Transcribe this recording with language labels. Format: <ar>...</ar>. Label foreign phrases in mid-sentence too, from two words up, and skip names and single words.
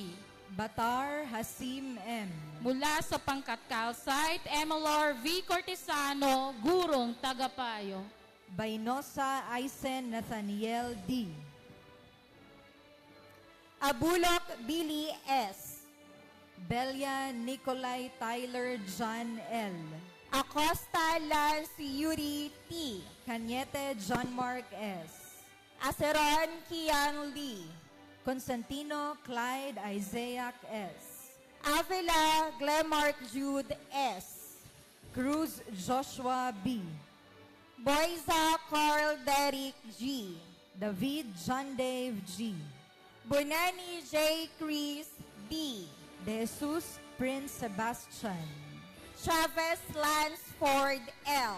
<tl>Batar Hasim M. Mula sa Pangkat Calcite, Emelor V. Cortesano, Gurong Tagapayo. Bainosa Aisen Nathaniel D. Abulok Billy S. Belia Nicolay Tyler John L. Acosta Lance Yuri T. Cañete John Mark S. Aceron Kian Lee. Constantino Clyde Isaac S. Avila Glemark Jude S. Cruz Joshua B. Boyza Carl Derrick G. David John Dave G. Bonani J. Chris D. De Jesus Prince Sebastian. Chavez Lance Ford L.</tl>